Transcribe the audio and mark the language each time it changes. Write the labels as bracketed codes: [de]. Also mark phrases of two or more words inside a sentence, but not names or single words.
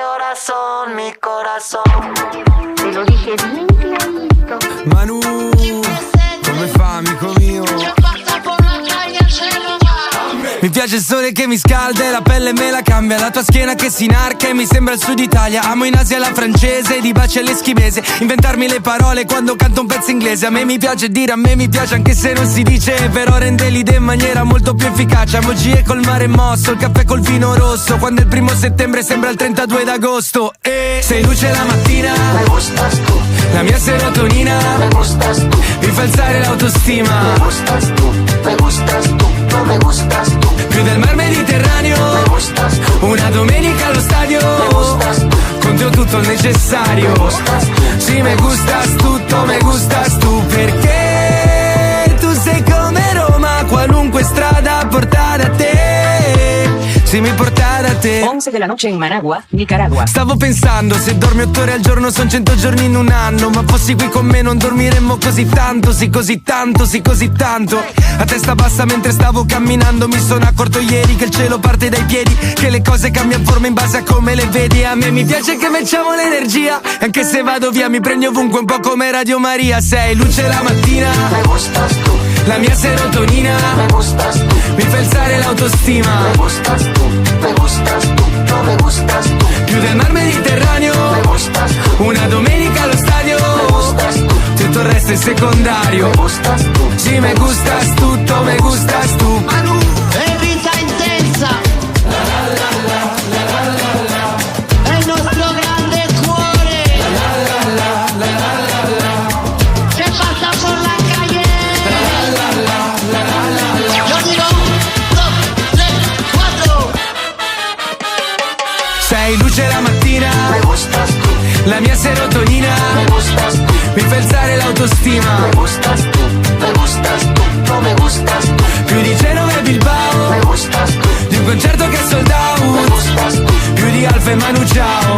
[es] corazón, mi corazón. Te lo dije bien clarito. [it] Manu, come fa, amico mio? Mi piace il sole che mi scalda e la pelle me la cambia. La tua schiena che si inarca e mi sembra il sud Italia. Amo in Asia la francese, di baci all'eschimese. Inventarmi le parole quando canto un pezzo inglese. A me mi piace dire, a me mi piace anche se non si dice. Però rende l'idea in maniera molto più efficace. Emoji col mare mosso, il caffè col vino rosso. Quando è il 1 settembre sembra il 32 d'agosto. E sei luce la mattina, [es] Me gustas tú, [it] la mia serotonina [es] me gustas tú, [it] mi fa alzare l'autostima. [es] me gustas tú, me gustas tú, no me gustas tú. [it] Più del mar Mediterraneo, [es] Me gustas tú, [it] una domenica allo stadio. [es] me gustas tú, [it] Con te ho tutto il necessario. [es] me gustas tú. [it] Sì, [es] me gustas [it] tutto, [es] me gustas tu. [it] Perché tu sei come Roma, qualunque strada porta da te. Sì, mi porta da te. [es] 11 de la noche en Managua, Nicaragua. [it] Stavo pensando, se dormi 8 ore al giorno son 100 giorni in un anno. Ma fossi qui con me non dormiremmo così tanto. Sì, così tanto, sì, così tanto. A testa bassa mentre stavo camminando mi sono accorto ieri che il cielo parte dai piedi, che le cose cambiano forma in base a come le vedi. A me mi piace che facciamo l'energia, anche se vado via mi prendi ovunque un po' come Radio Maria. Sei luce la mattina, [es] Me gustas tú, [it] la mia serotonina [es] me gustas tú, [it] mi fa alzare l'autostima. [es] me gustas tú, me gustas tú, no me gustas tú. [it] Più del mar Mediterraneo, [es] Me gustas tú, [it] una domenica allo stadio. [es] me gustas tú, [it] Tutto il resto è secondario. [es] me gustas tú. [it] Sì, [es] me gustas [it] tutto, [es] me gustas tu. [it] È vita intensa. È il nostro grande cuore. [es] Se pasa por la calle. Yo digo 1, 2, 3, 4. [it] Sei luce la mattina, [es] Me gustas tú, [it] la mia serotonina [es] me gustas tú, [it] mi fa alzare l'autostima. [es] me gustas tú, me gustas tú, no me gustas tú. [it] Più di Genova e Bilbao, [es] Me gustas tú, [it] di un concerto che è sold [es] me [en] out. [es] gustas tú, [it] Più di Alfa e Manu Ciao.